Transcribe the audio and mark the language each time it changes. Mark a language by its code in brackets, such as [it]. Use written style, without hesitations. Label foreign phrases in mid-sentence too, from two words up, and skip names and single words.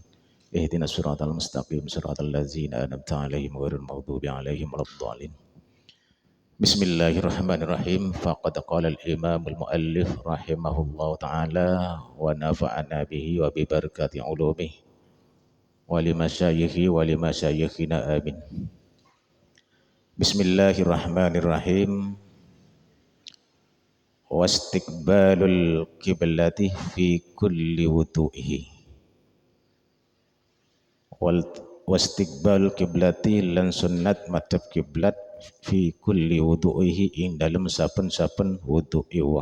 [ar] اهدنا الصراط المستقيم صراط الذين أنعمت عليهم غير المغضوب عليهم ولا الضالين. بسم الله الرحمن الرحيم. فقد قال الإمام المؤلف رحمه الله تعالى ونفعنا به وببركات علومه ولمشايخه ولمشايخنا آمين. بسم الله الرحمن الرحيم. واستقبال القبلة في كل وضوئه. واستقبال القبلة [jv] lan sunnat madhab kiblat [ar] في كل وضوئه [jv] ing dalem saben-saben wudu'i wong.